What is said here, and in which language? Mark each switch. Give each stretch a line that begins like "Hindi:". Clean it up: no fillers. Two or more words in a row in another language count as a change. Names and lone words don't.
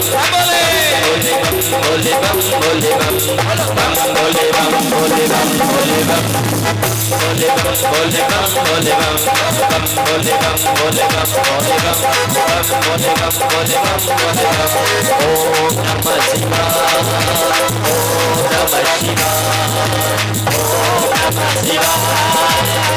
Hindi: बोले भोले बम भोले बम भोले बम, बम भोले बम भोले बम भोले बम, भोले बम भोले बम भोले बम, बम भोले बम भोले बम भोले बम, बम भोले बम भोले बम भोले बम।
Sanskrit: ओम नमः शिवाय, ओम नमः शिवाय, ओम नमः शिवाय।